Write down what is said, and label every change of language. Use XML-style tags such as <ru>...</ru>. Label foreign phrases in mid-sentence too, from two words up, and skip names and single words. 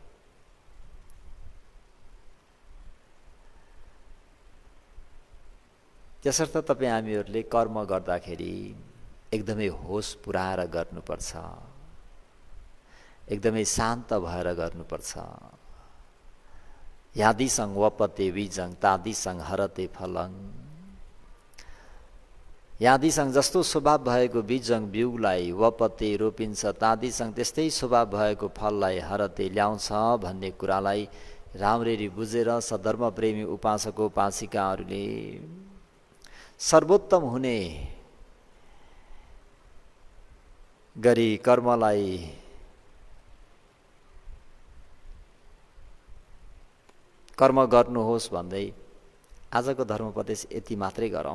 <ne>त्यसर्थ तपाईँ हामीहरूले कर्म गर्दाखेरि एकदमै होस पुऱ्याएर गर्नुपर्छ, एकदमै शान्त भएर गर्नुपर्छ।</ne> <pi>यादिसङ वपते बीजङ तादिसङ हरते फलङ।</pi> <ne>यादिसङ जस्तो स्वभाव भएको बीजङ बिउलाई वपते रोपिन्छ, तादिसङ त्यस्तै स्वभाव भएको फललाई हरते ल्याउँछ भन्ने कुरालाई राम्ररी बुझेर सधर्म प्रेमी उपासक उपासिकाहरूले सर्वोत्तम हुने गरी कर्मलाई कर्म गर्नुहोस् भन्दै आजको धर्मोपदेश यति मात्रै गरौँ।</ne>